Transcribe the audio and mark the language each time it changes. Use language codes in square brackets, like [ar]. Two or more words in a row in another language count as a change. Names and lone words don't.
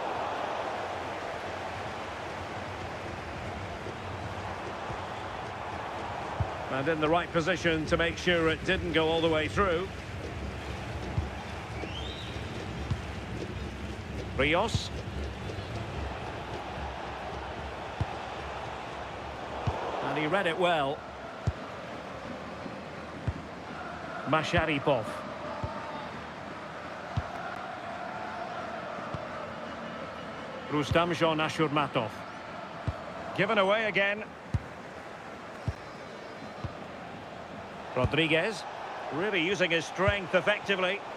[en] And in the right position to make sure it didn't go all the way through. Rios. And he read it well. Masharipov. Rustam Ashurmatov. Given away again. Rodriguez. Really using his strength effectively.